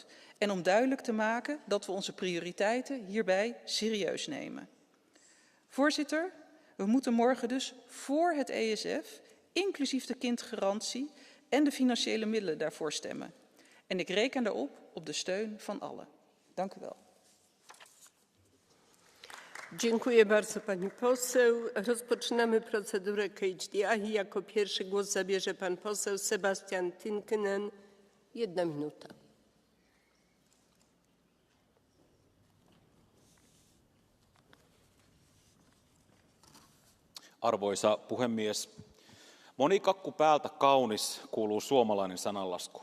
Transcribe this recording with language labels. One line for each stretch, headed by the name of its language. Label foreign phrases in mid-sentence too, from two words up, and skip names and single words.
Dutch: En om duidelijk te maken dat we onze prioriteiten hierbij serieus nemen. Voorzitter, we moeten morgen dus voor het ESF, inclusief de kindgarantie en de financiële middelen daarvoor stemmen. En ik reken daarop op de steun van allen. Dank u wel.
Polish: Dziękuję bardzo pani poseł. Rozpoczynamy procedurę KHDI. Jako pierwszy głos zabierze pan poseł Sebastian Tynkkynen. 1 minuta.
Finnish: Arvoisa puhemies, moni kakku päältä kaunis kuuluu suomalainen sananlasku.